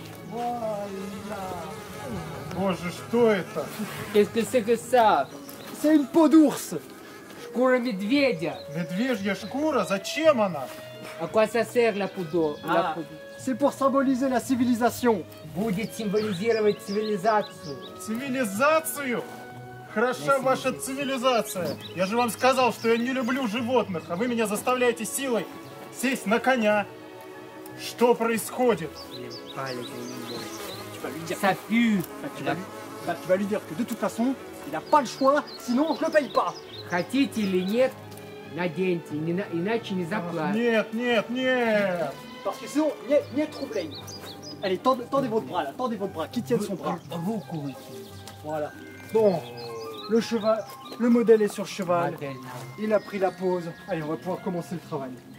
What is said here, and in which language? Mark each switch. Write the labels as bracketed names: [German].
[French] Voilà. [Russian] Боже, что это? [French] Qu'est-ce que c'est que ça? C'est une peau d'ours. [Russian] Шкура медведя. Медвежья шкура? Зачем она? [French] À quoi ça sert la poudre? Ah, c'est pour symboliser la civilisation. [Russian] Будет символизировать цивилизацию. Цивилизацию? Хороша ваша цивилизация. Я же вам сказал, что я не люблю животных, а вы меня заставляете силой сесть на коня. Что происходит? [French] Tu vas lui dire, Ça pue. tu vas lui dire que de toute façon, il n'a pas le choix, sinon on ne le paye pas. [Russian] Хотите или нет, наденьте, иначе не заплатите. Нет, нет, нет. [French] Parce que sinon, il y a troublé. Allez, tendez votre bras là, tendez votre bras, qui tienne son bras. [Russian] Руку выкиньте. [French] Voilà. Bon, le cheval, le modèle est sur le cheval. [Russian] Модель. [French] Il a pris la pause. Allez, on va pouvoir commencer le travail.